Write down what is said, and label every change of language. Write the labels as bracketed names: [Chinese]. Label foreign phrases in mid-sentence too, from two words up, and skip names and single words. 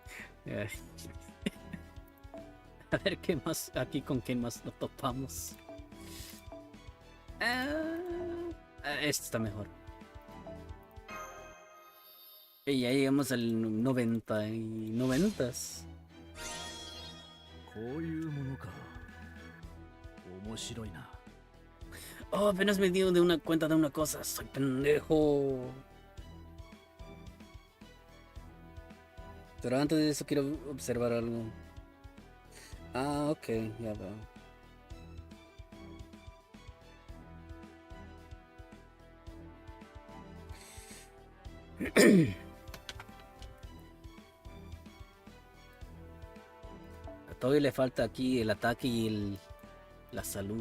[Spanish] A ver qué más aquí con quién más lo topamos. Este está mejor. Y ya llegamos al 90 y 90s. [Japanese] こういうものか。面白いな。 [Spanish] Oh, apenas me dio de una cuenta de una cosa. Soy pendejo. Pero antes de eso quiero observar algo. Ah, ok, ya veo. A Toby le falta aquí el ataque y la salud.